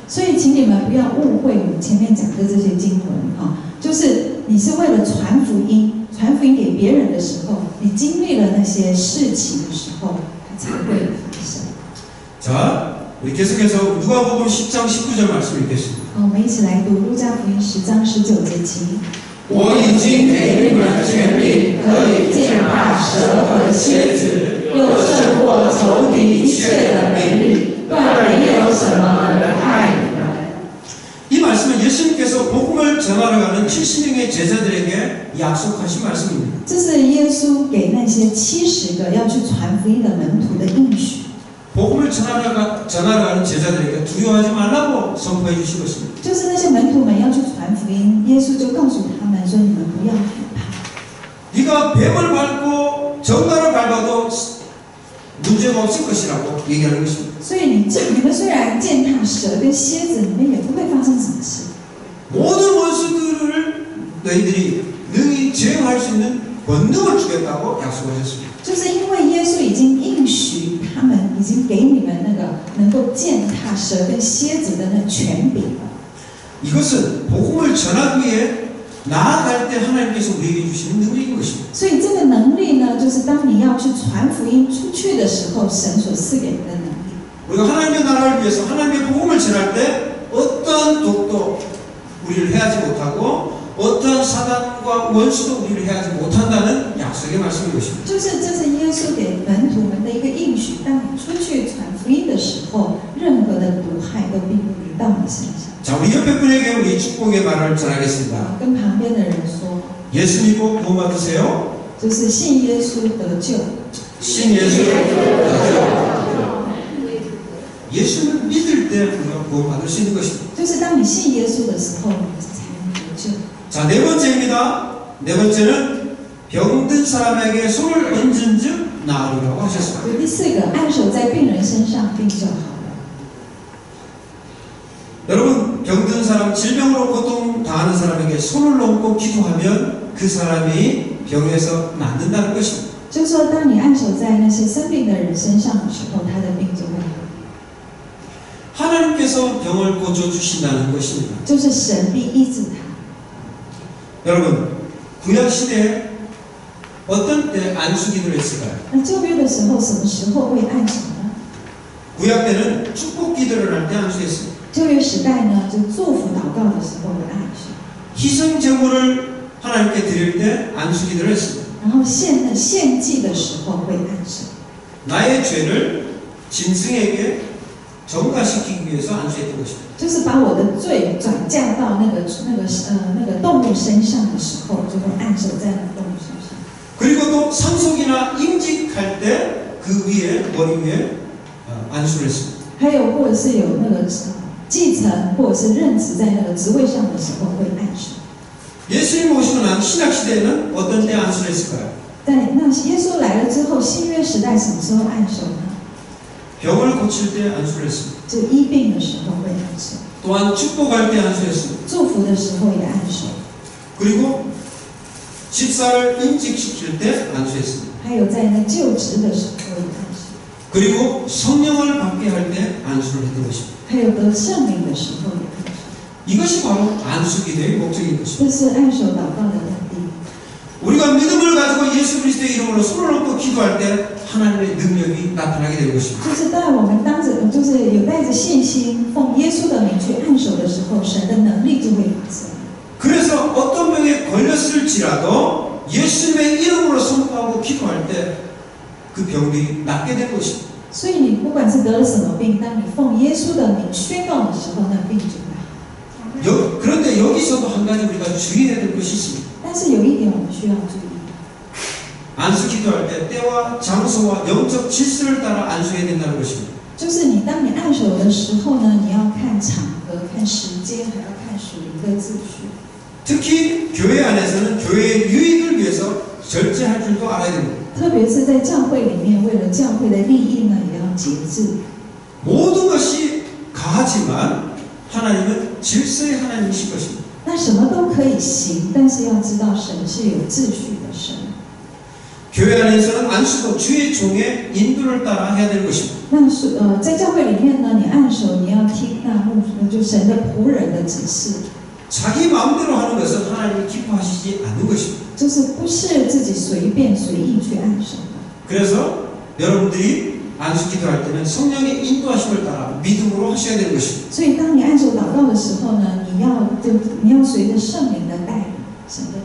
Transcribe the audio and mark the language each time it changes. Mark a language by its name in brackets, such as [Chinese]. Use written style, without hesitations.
[Chinese] 所以，请你们不要误会我们前面讲的这些经文就是你是为了传福音，传福音给别人的时候，你经历了那些事情的时候，它才会发生。 [Korean] 자, 우리 계속해서 누가복음 10장 19절 말씀 읽겠습니다. [Chinese] 好，我们一起来读路加福音10章19节，请。我已经给你们权柄，可以践踏蛇和蝎子，又胜过仇敌一切的能力，断没有什么能害你们。 [Korean] 이 말씀은 예수님께서 복음을 전하러 가는 70명의 제자들에게 약속하신 말씀입니다. [Chinese] 这是耶稣给那些70个要去传福音的门徒的应许。 [Korean] 복음을 전하러 가는 제자들에게 두려워하지 말라고 선포해 주신 것입니다. [Chinese] 就是那些门徒们要去传福音，耶稣就告诉他们说：“你们不要害怕。 [Korean] 네가 뱀을 밟고 정갈을 밟아도 문제가 없을 것이라고 얘기하는 것입니다. [Chinese] 所以你们虽然践踏蛇跟蝎子，你们也不会发生什么事。 [Korean] 모든 원수들을 너희들이 능히 제어할 수 있는 권능을 주겠다고 약속하셨습니다. [Chinese] 就是因为耶稣已经应许他们，已经给你们那个能够践踏蛇跟蝎子的那权柄了。 [Korean] 이것은 복음을 전하기 위해 나아갈 때 하나님께서 우리에게 주시는 능력인 것입니다. [Chinese] 所以这个能力呢，就是当你要去传福音出去的时候，神所赐给你的能力。 [Korean] 우리가 하나님의 나라를 위해서 하나님의 복음을 전할 때 어떤 독도 우리를 해하지 못하고 어떤 사단과 원수도 우리를 해하지 못한다는 약속의 말씀인 것입니다. [Chinese] 这是耶稣给门徒们的一个应许，当你出去传福音的时候，任何的毒害都并不临到你身上。 [Korean] 자, 우리 옆에 분에게 우리 축복의 말을 전하겠습니다. [Chinese] 跟旁边的人说， [Korean] 예수 믿고 구원 받으세요. [Chinese] 就是信耶稣得救。 [Korean] 신 예수 받으세요. 예수는 믿을 때 우리가 구원 받을 수 있는 것입니다. [Chinese] 就是当你信耶稣的时候，你才能得救。 [Korean] 자, 네 번째입니다. 네 번째는 병든 사람에게 손을 얹은 즉 나으리라고 하셨습니다. [Chinese] 第4个，按手在病人身上，病就好了。 [Korean] 여러분, 병든 사람, 질병으로 고통당하는 사람에게 손을 얹고 기도하면 그 사람이 병에서 낫는다는 것입니다. [Chinese] 就是说，当你按手在那些生病的人身上的时候，他的病就会好。 [Korean] 하나님께서 병을 고쳐주신다는 것입니다. [Chinese] 就是神必医治他。 [Korean] 여러분, 구약시대에 어떤 때 안수기도를 했을까요? [Chinese] 那旧约的时候，什么时候会按手呢？ [Korean] 구약 때는 축복기도를 할 때 안수했어요. [Chinese] 旧约时代呢，就祝福祷告的时候会按手， [Korean] 희생 제물을 하나님께 드릴 때 안수기도를 했습니다. [Chinese] 然后献祭的时候会按手。 [Korean] 나의 죄를 짐승에게 전가시키기 위해서 안수했던 것입니다. [Chinese] 就是把我的罪转嫁到那个动物身上的时候，就会按手在那个动物身上。 [Korean] 그리고 또 상속이나 임직할 때 그 위에 머리 위에 안수를 했습니다. [Chinese] 还有或者是有那个继承或者是任职在那个职位上的时候会按手。 [Korean] 예수님 오시고 난 신약 시대에는 어떤 때 안수를 했을까요? [Chinese] 但那耶稣来了之后，新约时代什么时候按手呢？ [Korean] 병을 고칠 때 안수를 했습니다. [Chinese] 就医病的时候会按手， [Korean] 또한 축복할 때 안수했습니다. [Chinese] 祝福的时候也按手， [Korean] 그리고 집사를 임직시킬 때 안수했습니다. [Chinese] 还有在那就职的时候也按手， [Korean] 그리고 성령을 받게 할 때 안수를 했던 것입니다. [Chinese] 还有得圣灵的时候也按手。 [Korean] 이것이 바로 안수기도의 목적인 것입니다. [Chinese] 这是按手祷告的目的。 [Korean] 우리가 믿음을 가지고 예수 그리스도의 이름으로 손을 얹고 기도할 때 하나님의 능력이 나타나게 되는 것입니다. [Chinese] 就是当我们就是有带着信心奉耶稣的名去按手的时候，神的能力就会发生。 [Korean] 그래서 어떤 병에 걸렸을지라도 예수님의 이름으로 선포하고 기도할 때 그 병들이 낫게 된 것입니다. [Chinese] 所以你不管是得了什么病，当你奉耶稣的名宣告的时候，那病就会好。 [Korean] 그런데 여기서도 한 가지 우리가 주의해야 될 것이 있습니다. [Chinese] 但是有一点我们需要注意， [Korean] 안수 기도할 때 때와 장소와 영적 질서를 따라 안수해야 된다는 것입니다. [Chinese] 就是当你按手的时候呢，你要看场合、看时间，还要看属灵的秩序。 [Korean] 특히 교회 안에서는 교회의 유익을 위해서 절제할 줄도 알아야 됩니다. [Chinese] 特别是在教会里面，为了教会的利益呢，也要节制。 [Korean] 모든 것이 가하지만 하나님은 질서의 하나님이실 것입니다. [Chinese] 那什么都可以行，但是要知道神是有秩序的神。 [Korean] 교회 안에서는 안수도 주의 종의 인도를 따라 해야 되는 것입니다. [Chinese] 那是在教会里面呢，你按手，你要听就神的仆人的指示， [Korean] 자기 마음대로 하는 것은 하나님이 기뻐하시지 않는 것입니다. [Chinese] 就是不是自己随便随意去按手的。 [Korean] 그래서 여러분들이 안수 기도할 때는 성령의 인도하심을 따라 믿음으로 하셔야 되는 것입니다. [Chinese] 所以当你按手祷告的时候呢，你要随着圣灵的带领，神的。